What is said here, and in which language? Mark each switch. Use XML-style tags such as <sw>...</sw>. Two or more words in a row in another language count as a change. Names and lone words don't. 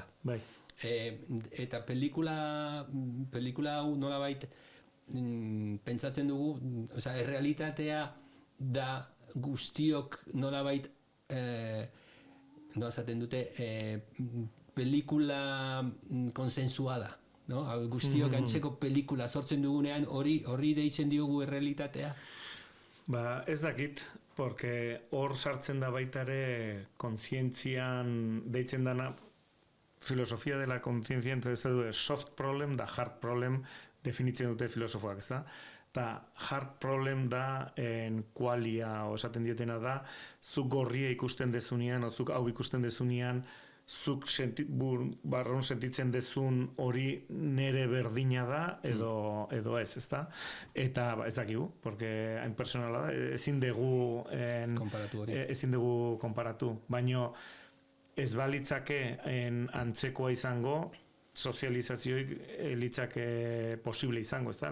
<eu>Eta pelikula hau nolabait pentsatzen dugu, errealitatea da guztiok nolabait nola esaten dute pelikula konsensuada, no? Guztiok antzeko pelikula sortzen dugunean hori deitzen diogu errealitatea? Ez dakit, porque hor sartzen da baitare kontzientzian deitzen dana filosofia dela kontzientzia ez du</eu> <en>soft problem</en> <eu>da</eu> <en>hard problem</en> <eu>definitzen dute filosofoak, ez da? Eta</eu> <en>hard problem</en> <eu>da kualia, esaten dietena da, zuk gorria ikusten dezunean, o zuk hau ikusten dezunean, zuk barron sentitzen dezun hori nere berdina da edo ez, ezta? Eta ez dakigu, porque hain personala da, ezin dugu konparatu, baino ez balitzake antzekoa izango, sozializazioik litzake posible izango, ezta?</eu>